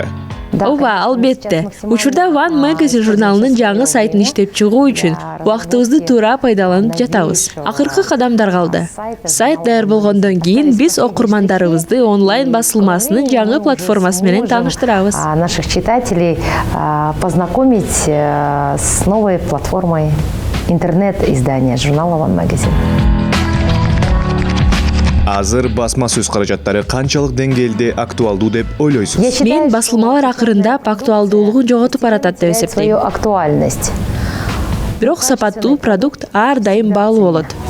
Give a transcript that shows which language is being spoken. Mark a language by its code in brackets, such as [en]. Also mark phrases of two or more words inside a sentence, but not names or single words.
[ky] Ооба, албетте. Учурда One Magazine журналынын жаңы сайтын иштеп чыгуу үчүн убактыбызды туура пайдаланып жатабыз. Акыркы кадамдар калды. Сайт даяр болгондон кийин биз окурмандарыбызды онлайн басылмасынын жаңы платформасы менен тааныштырабыз. [ru] Наших читателей познакомить с новой платформой интернет-издания журнала One Magazine. [ky] Азыр басма сөз каражаттары канчалык деңгээлде актуалдуу деп ойлойсуз? Мен басылмалар акырындап актуалдуулугун жоготуп баратат деп эсептейм. [ru] Свою актуальность. [ky] Бирок сапаттуу продукт ар дайым баалуу болот.